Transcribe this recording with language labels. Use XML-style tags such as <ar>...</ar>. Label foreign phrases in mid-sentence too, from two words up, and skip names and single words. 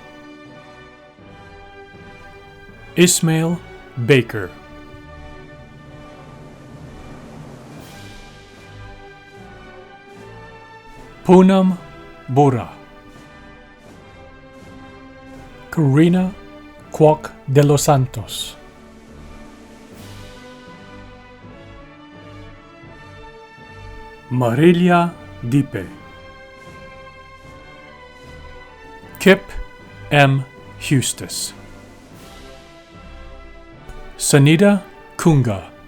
<en>Ismail Baker. Poonam Bora. Karina Kwok de los Santos. Marilia Dipe. Kip M. Hustis. Sanita Kunga.</en>